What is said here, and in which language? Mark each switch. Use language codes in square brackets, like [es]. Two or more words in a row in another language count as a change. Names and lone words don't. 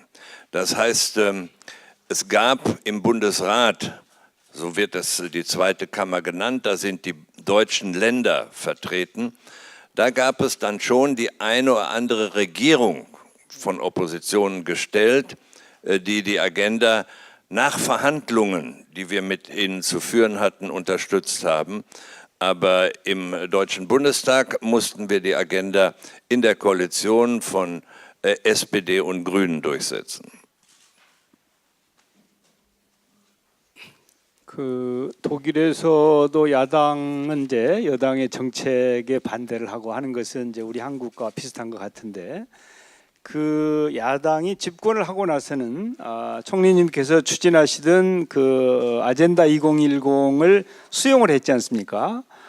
[de] Das heißt, es gab im Bundesrat, so wird das die zweite Kammer genannt, da sind die deutschen Länder vertreten, da gab es dann schon die eine oder andere Regierung von Oppositionen gestellt, die die Agenda nach Verhandlungen, die wir mit ihnen zu führen hatten, unterstützt haben. Aber im Deutschen Bundestag mussten wir die Agenda in der Koalition von SPD und Grünen durchsetzen. [ko] 독일에서도 야당은 이제 여당의 정책에 반대를 하고 하는 것은 이제 우리 한국과 비슷한 것 같은데 그 야당이 집권을 하고 나서는 총리님께서 추진하시던 그 아젠다 2010을 수용을 했지 않습니까?